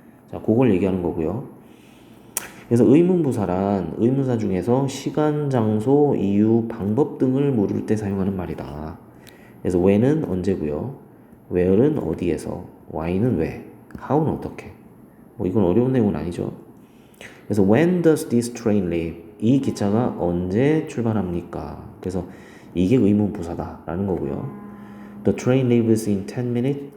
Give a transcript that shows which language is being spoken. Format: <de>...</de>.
<ko>자, 그걸 얘기하는 거고요. 그래서 의문부사란 의문사 중에서 시간, 장소, 이유, 방법 등을 물을 때 사용하는 말이다. 그래서 when은 언제고요, where는 어디에서, why는 왜, how는 어떻게. 뭐 이건 어려운 내용은 아니죠. 그래서</ko> <en>when does this train leave?</en> <ko>이 기차가 언제 출발합니까? 그래서 이게 의문부사다라는 거고요.</ko> <en>The train leaves in 10 minutes.</en>